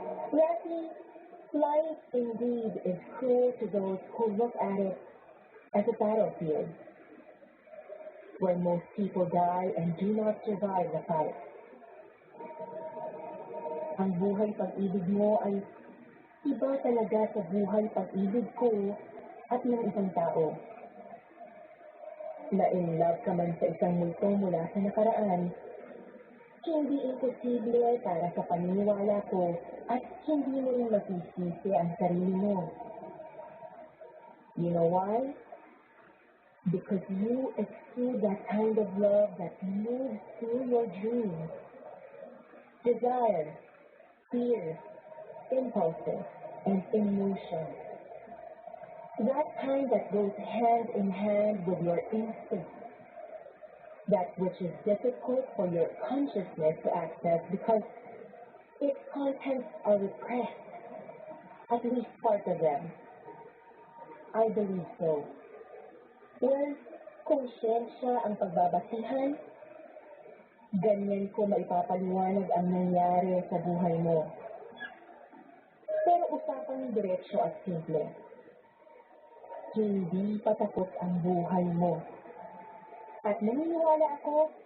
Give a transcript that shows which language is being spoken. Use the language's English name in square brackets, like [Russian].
[English] Rafi, life indeed is cruel to those who look at it as a battlefield, where most people die and do not survive the fight. [Filipino] Ang buhay pag-ibig mo ay iba talaga sa buhay pag-ibig ko at ng isang tao. Na-in love ka man sa isang multo mula sa nakaraan, hindi imposible para sa paniniwala ko at hindi mo rin masisisi ang sarili mo. [English] You know why? Because you exude that kind of love that moves through your dreams. Desire, fear, impulses, and emotion. That kind that goes hand in hand with your instinct. That which is difficult for your consciousness to access because its contents are repressed, at least part of them. I believe so. [Filipino] Well, kung siyensya ang pagbabasihan, ganyan ko maipapaliwanag ang nangyari sa buhay mo. Pero usapang diretsyo at simple. Hindi patapos ang buhay mo. At naniniwala ako